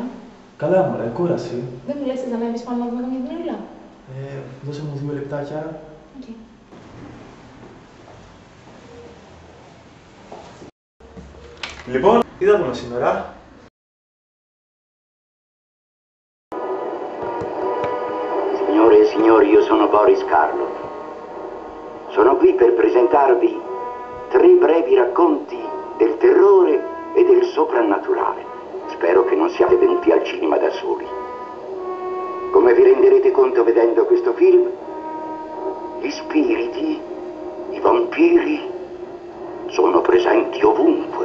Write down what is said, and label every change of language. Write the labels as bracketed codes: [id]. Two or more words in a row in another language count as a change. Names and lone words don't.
[el] Καλά, μωρέ, κούραση. Δεν μου λες να ανέβεις πάνω να δούμε καμία δουλειά. Δώσε μου 2 λεπτάκια. Okay. Λοιπόν, τι θα δούμε σήμερα? [it] Signore e signori, io sono Boris Karloff. Sono qui per presentarvi 3 brevi racconti del terrore e del soprannaturale. Spero che non siate venuti al cinema da soli. Come vi renderete conto vedendo questo film, gli spiriti, i vampiri, sono presenti ovunque.